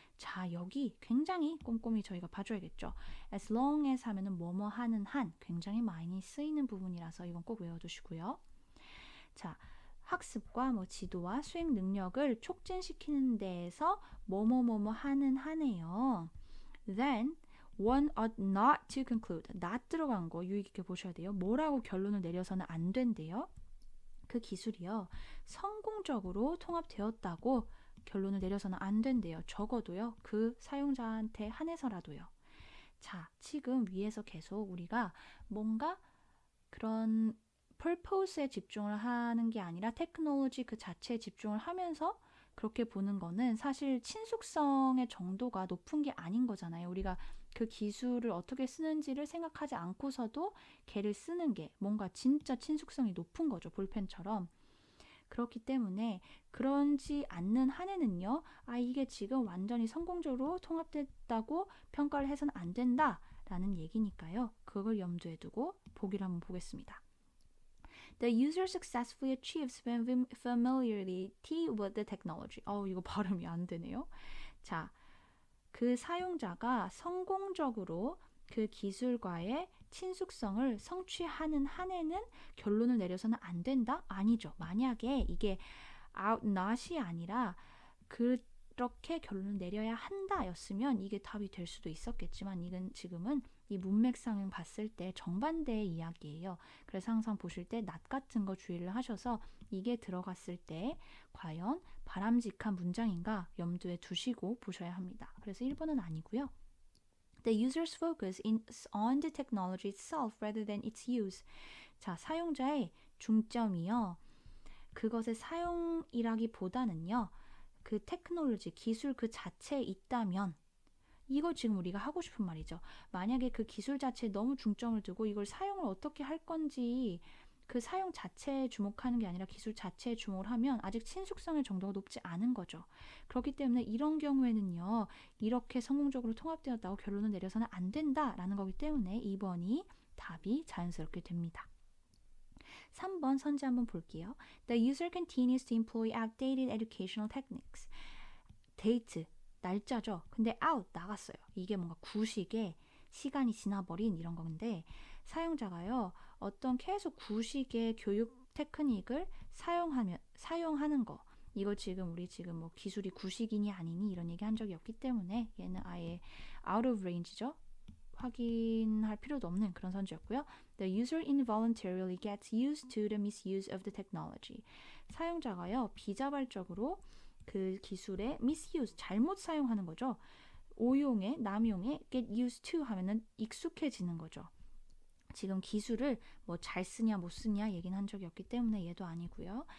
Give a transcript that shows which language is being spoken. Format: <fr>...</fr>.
<ko>자, 여기 굉장히 꼼꼼히 저희가 봐줘야겠죠. As long as 하면은 뭐뭐 하는 한 굉장히 많이 쓰이는 부분이라서 이건 꼭 외워두시고요. 자, 학습과 지도와 수행 능력을 촉진시키는 데에서 뭐뭐 하는 한에요.</ko> <en>Then one ought not to conclude.</en> <ko>not 들어간 거 유의 깊게 보셔야 돼요. 뭐라고 결론을 내려서는 안 된대요. 그 기술이요. 성공적으로 통합되었다고 결론을 내려서는 안 된대요. 적어도요. 그 사용자한테 한해서라도요. 자, 지금 위에서 계속 우리가 뭔가 그런 purpose에 집중을 하는 게 아니라 테크놀로지 그 자체에 집중을 하면서 그렇게 보는 거는 사실 친숙성의 정도가 높은 게 아닌 거잖아요. 우리가 그 기술을 어떻게 쓰는지를 생각하지 않고서도 걔를 쓰는 게 뭔가 진짜 친숙성이 높은 거죠. 볼펜처럼. 그렇기 때문에 그런지 않는 한에는요. 이게 지금 완전히 성공적으로 통합됐다고 평가를 해서는 안 된다라는 얘기니까요. 그걸 염두에 두고 보기를 한번 보겠습니다.</ko> <en>The user successfully achieves familiarity with the technology.</en> <ko>이거 발음이 안 되네요. 자, 그 사용자가 성공적으로 그 기술과의 친숙성을 성취하는 한에는 결론을 내려서는 안 된다? 아니죠. 만약에 이게 out not이 아니라 그렇게 결론을 내려야 한다 였으면 이게 답이 될 수도 있었겠지만 이건 지금은 이 문맥상을 봤을 때 정반대의 이야기예요. 그래서 항상 보실 때 not 같은 거 주의를 하셔서 이게 들어갔을 때 과연 바람직한 문장인가 염두에 두시고 보셔야 합니다. 그래서 1번은 아니고요.</ko> <en>The user's focus is on the technology itself rather than its use.</en> <ko>자, 사용자의 중점이요. 그것의 사용이라기보다는요. 그 테크놀로지, 기술 그 자체에 있다면 이거 지금 우리가 하고 싶은 말이죠. 만약에 그 기술 자체에 너무 중점을 두고 이걸 사용을 어떻게 할 건지 그 사용 자체에 주목하는 게 아니라 기술 자체에 주목을 하면 아직 친숙성의 정도가 높지 않은 거죠. 그렇기 때문에 이런 경우에는요. 이렇게 성공적으로 통합되었다고 결론을 내려서는 안 된다라는 거기 때문에 2번이 답이 자연스럽게 됩니다. 3번 선지 한번 볼게요.</ko> <en>The user continues to employ outdated educational techniques.</en> <ko>데이트, 날짜죠. 근데 out, 나갔어요. 이게 뭔가 구식에 시간이 지나버린 이런 건데 사용자가요. 어떤 계속 구식의 교육 테크닉을 사용하는 거. 이거 우리 지금 뭐 기술이 구식이니 아니니 이런 얘기 한 적이 없기 때문에 얘는 아예</ko> <en>out of range</en> <ko>죠. 확인할 필요도 없는 그런 선지였고요.</ko> <en>The user involuntarily gets used to the misuse of the technology.</en> <ko>사용자가요. 비자발적으로 그 기술의 misuse, 잘못 사용하는 거죠. 오용에, 남용에 get used to 하면은 익숙해지는 거죠. 지금 기술을 뭐 잘 쓰냐 못 쓰냐 얘기는 한 적이 없기 때문에 얘도 아니고요.</ko>